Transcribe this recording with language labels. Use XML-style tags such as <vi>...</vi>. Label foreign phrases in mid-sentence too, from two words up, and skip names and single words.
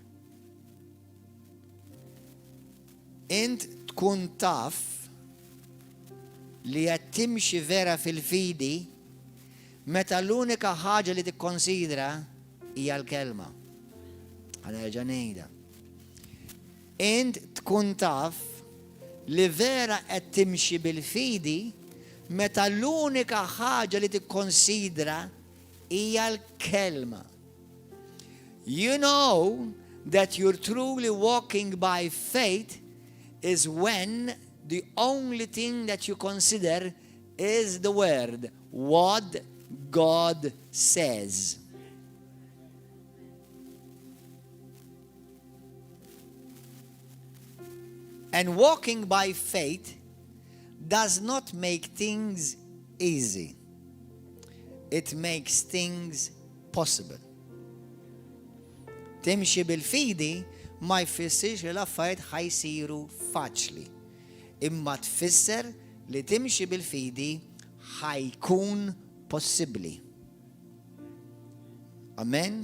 <mt>Int tkun taf li qed timxi vera fil-fidi meta l-unika ħaġa li tikkonsidra hija l-kelma. Ħanerġa' ngħidha. Int tkun taf li vera qed timxi bil-fidi meta l-unika ħaġa li tikkonsidra hija l-kelma.</mt> <en>You know that you're truly walking by faith is when the only thing that you consider is the word, what God says. And walking by faith does not make things easy. It makes things possible.</en> <mt>Timxi bil-fidi ma jfissirx li l-affarijiet ħajsiru faċli. Imma tfisser li timxi bil-fidi ħajkun possibbli. Amen?</mt>